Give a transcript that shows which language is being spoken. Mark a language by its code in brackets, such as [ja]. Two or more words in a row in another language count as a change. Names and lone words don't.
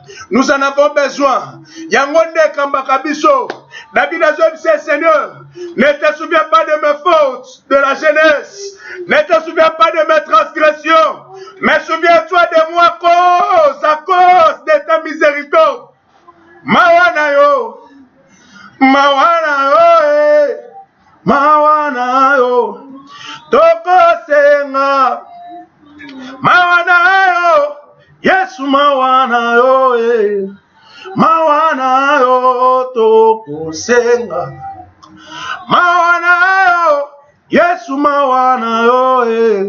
[fr] Nous en avons besoin. [ln] Yangonde Kambakabiso. [fr] David a dit, Seigneur, ne te souviens pas de mes fautes de la jeunesse. Ne te souviens pas de mes transgressions. Mais souviens-toi de moi à cause de ta miséricorde. [ln] Mawana yo. Mawana yo. Mawana yo. Toko senga. Mawana yo. Yesu mawana yo. Mawana yo toko senga. Mawana yo. Yesu mawana yo.